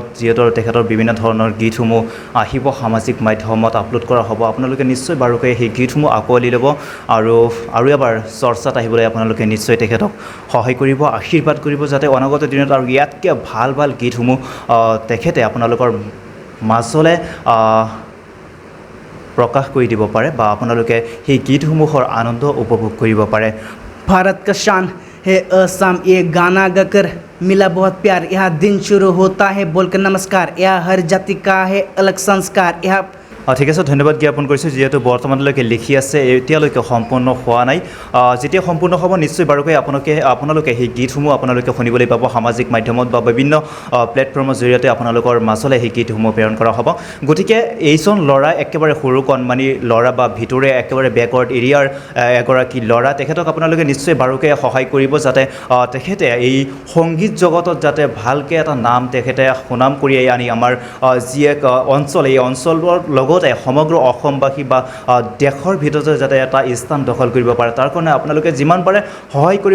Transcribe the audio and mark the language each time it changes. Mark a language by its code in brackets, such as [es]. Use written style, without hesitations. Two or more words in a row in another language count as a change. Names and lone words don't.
[as] যিহেতু তেখেতৰ বিভিন্ন ধৰণৰ গীতসমূহ আহিব, সামাজিক মাধ্যমত আপলোড কৰা হ'ব, আপোনালোকে নিশ্চয় বাৰুকৈ সেই গীতসমূহ আঁকোৱালি ল'ব আৰু এবাৰ চৰ্চাত আহিবলৈ আপোনালোকে নিশ্চয় তেখেতক সহায় কৰিব, আশীৰ্বাদ কৰিব, যাতে অনাগত দিনত আৰু ইয়াতকৈ ভাল ভাল গীতসমূহ তেখেতে আপোনালোকৰ মাজলৈ প্ৰকাশ কৰি দিব পাৰে বা আপোনালোকে সেই গীতসমূহৰ আনন্দ উপভোগ কৰিব পাৰে। [hi] भारत का शान है असम, ये गाना गाकर मिला बहुत प्यार, यहाँ दिन शुरू होता है बोलकर नमस्कार, यहाँ हर जाति का है अलग संस्कार, यहाँ [as] ঠিক আছে, ধন্যবাদ জ্ঞাপন কৰিছোঁ। যিহেতু বৰ্তমানলৈকে লিখি আছে, এতিয়ালৈকে সম্পূৰ্ণ হোৱা নাই। যেতিয়া সম্পূৰ্ণ হ'ব নিশ্চয় বাৰুকৈ আপোনালোকে সেই গীতসমূহ আপোনালোকে শুনিবলৈ পাব সামাজিক মাধ্যমত বা বিভিন্ন প্লেটফৰ্মৰ জৰিয়তে আপোনালোকৰ মাজলৈ সেই গীতসমূহ প্ৰেৰণ কৰা হ'ব। গতিকে এইজন ল'ৰা একেবাৰে সৰু কণমানি ল'ৰা বা ভিতৰে একেবাৰে [en] backward areaৰ [as] এগৰাকী ল'ৰা, তেখেতক আপোনালোকে নিশ্চয় বাৰুকৈ সহায় কৰিব, যাতে তেখেতে এই সংগীত জগতত যাতে ভালকৈ এটা নাম তেখেতে সুনাম কঢ়িয়াই আনি আমাৰ যি এক অঞ্চল, এই অঞ্চলৰ লগত সমগ্ৰ অসমবাসী বা দেশৰ ভিতৰতে যাতে এটা স্থান দখল কৰিব পাৰে, তাৰ কাৰণে আপোনালোকে যিমান পাৰে সহায় কৰিব।